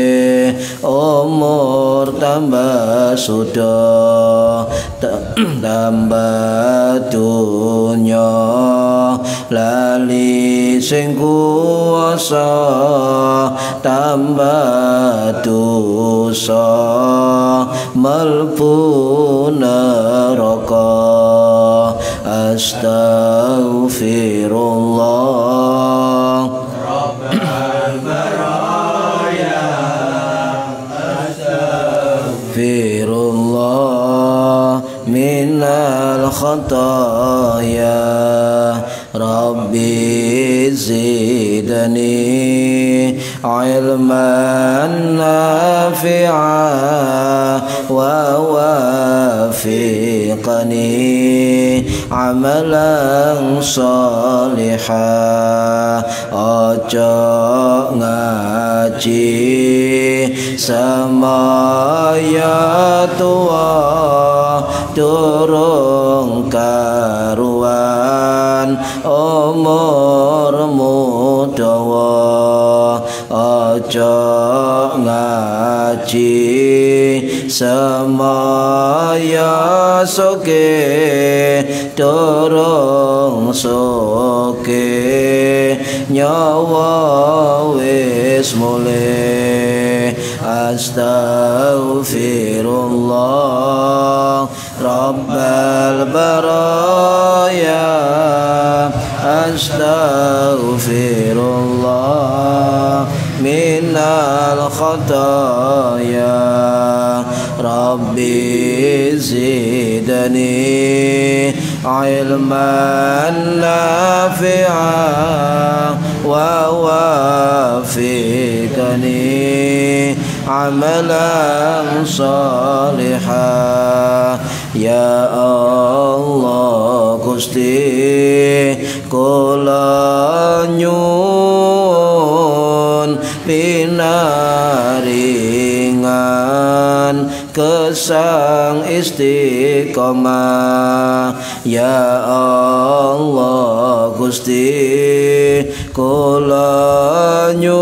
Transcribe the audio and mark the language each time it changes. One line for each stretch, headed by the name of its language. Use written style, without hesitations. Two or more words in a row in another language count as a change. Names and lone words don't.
Javanese: umur tambah sudah, tambah dunya lali sing kuwasa, tambah dosa mlebu neraka.
Arabic: أستغفر الله رب البرايا. أستغفر الله من الخطايا. رب زدني علما نافعا ووافقني عملا
Javanese: صالحا ojo ngaji semaya tua durung karuan umurmu dawa ojo ngaji semaya soke durung soke nyawa wis mulih
Arabic: أستغفر الله رب البرايا أستغفر الله من الخطايا رب زدني علما نافعا و وافقني عملا صالحة يا الله
Javanese: Gusti kula nyuwun pinaringan kesang istiqomah ya Allah Gusti kula